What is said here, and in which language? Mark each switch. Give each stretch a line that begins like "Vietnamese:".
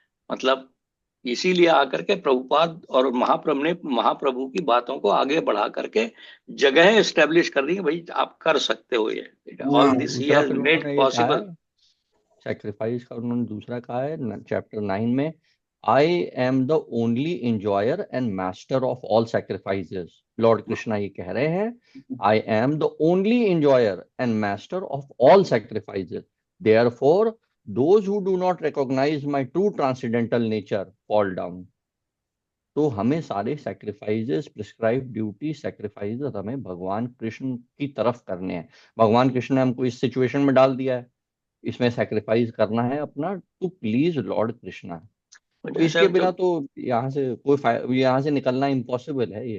Hindi: मतलब इसीलिए आकर के प्रभुपाद और महाप्रभु की बातों को आगे बढ़ा करके जगह एस्टेब्लिश कर दी भाई आप कर सकते हो ये.
English: All this he has made possible.
Hindi: Sacrifice का उन्होंने दूसरा कहा है चैप्टर 9 में
English: I am the only enjoyer and master of all sacrifices. Lord Krishna
Hindi: ये कह रहे हैं,
English: I am the only enjoyer and master of all sacrifices. Therefore, those who do not recognize my true transcendental nature fall down.
Hindi: तो हमें सारे sacrifices, prescribe duty sacrifices हमें भगवान कृष्ण की तरफ करने हैं. भगवान कृष्ण ने हमको इस सिचुएशन में डाल दिया है, इसमें सैक्रिफाइस करना है अपना
English: to please
Hindi: लॉर्ड कृष्णा. तो इसके बिना तो यहाँ से यहाँ से निकलना इम्पॉसिबल है.